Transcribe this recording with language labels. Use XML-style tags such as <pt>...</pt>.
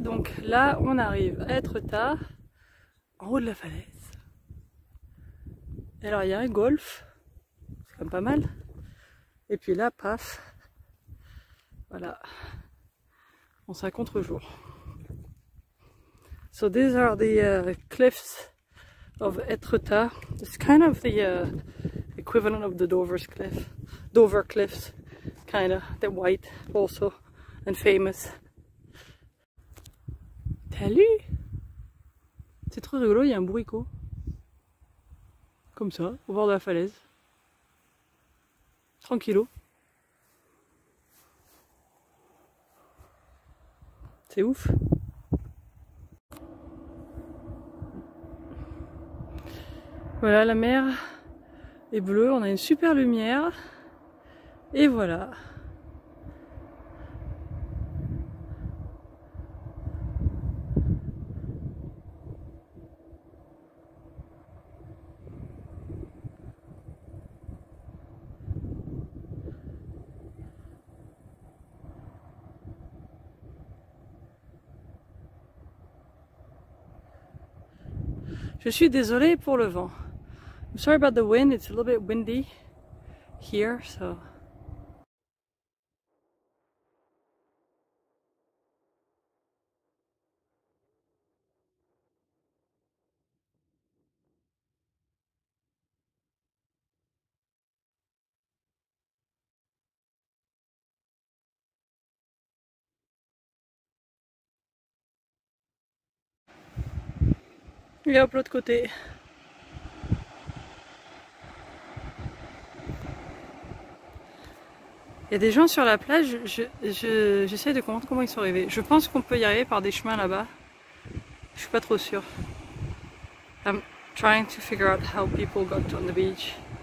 <fr>Donc là on arrive à Etretat, en haut de la falaise. Et alors il y a un golf, c'est quand même pas mal. Et puis là, paf, voilà, on s'est à contre-jour.</fr> <en>So these are the cliffs of Etretat. It's kind of the equivalent of the Dover Cliffs, kind of. They're white also and famous.</en> <fr>T'as lu? C'est trop rigolo, il y a un bourricot. Comme ça, au bord de la falaise. Tranquillo. C'est ouf. Voilà, la mer est bleue, on a une super lumière. Et voilà. Je suis désolée pour le vent.</fr> <en>I'm sorry about the wind, it's a little bit windy here, so.</en> <fr>Et hop, l'autre côté. Il y a des gens sur la plage, j'essaie de comprendre comment ils sont arrivés. Je pense qu'on peut y arriver par des chemins là-bas. Je suis pas trop sûre.</fr> <en>I'm trying to figure out how people got on the beach.</en>